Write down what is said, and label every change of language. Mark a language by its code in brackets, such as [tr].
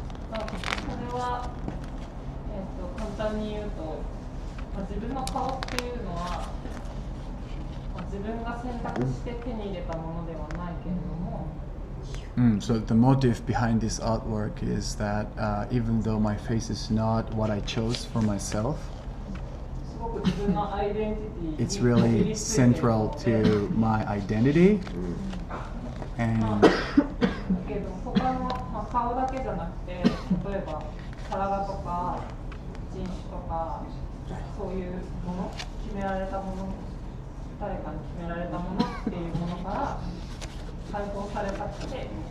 [ja] それは、簡単に言うと、自分の顔っていうのは、自分が選択して手に入れたものではないけれども。 [en] So the motive behind this artwork is that even though my face is not what I chose for myself, it's really central to my identity. And [ja] けど他の顔だけじゃなくて、例えば体とか人種とかそういうもの、決められたもの、誰かに決められたものっていうものから解放されたくて。